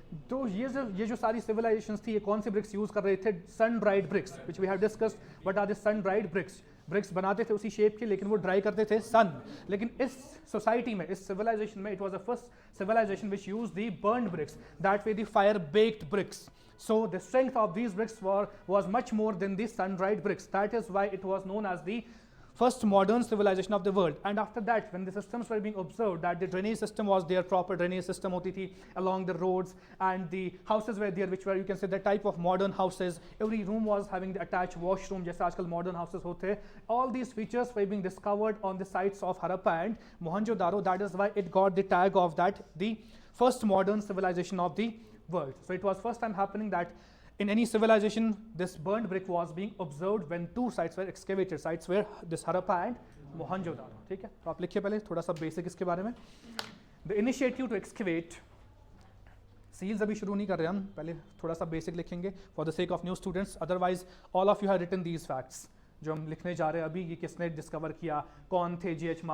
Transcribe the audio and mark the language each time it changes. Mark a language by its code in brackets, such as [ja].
[hi] तो ये जो सारी civilizations थी, ये कौन सी bricks use कर रहे थे? [en] sun dried bricks, which we have discussed. What are the sun dried bricks? [hi] BRICS बनाते थे उसी शेप के, लेकिन वो ड्राई करते थे सन. लेकिन इस सोसाइटी में, इस सिविलाइजेशन में, [en] It was the first civilization which used the burned bricks, that way the fire baked bricks. So the strength of these bricks was much more than the sun dried bricks. That is why it was known as the first modern civilization of the world. And after that, when the systems were being observed, that the drainage system was there, proper drainage system [hi] hoti thi [en] along the roads, and the houses were there, which were, you can say, the type of modern houses. Every room was having the attached washroom, [hi] jaise aajkal modern houses hote. [en] All these features were being discovered on the sites of Harappa and Mohenjo-daro. That is why it got the tag of that the first modern civilization of the world. So it was first time happening that in any civilization this burnt brick was being observed when two sites were excavated. Sites were this Harappa and Mohenjo-daro. [hi] ठीक है, तो आप लिखिए पहले थोड़ा सा basic इसके बारे में. [en] The initiative to excavate [hi] seals अभी शुरू नहीं कर रहे हम, पहले थोड़ा सा बेसिक लिखेंगे [en] for the sake of new students, otherwise all of you have written these facts [hi] जो हम लिखने जा रहे हैं अभी, ये किसने डिस्कवर किया, कौन थे G.H.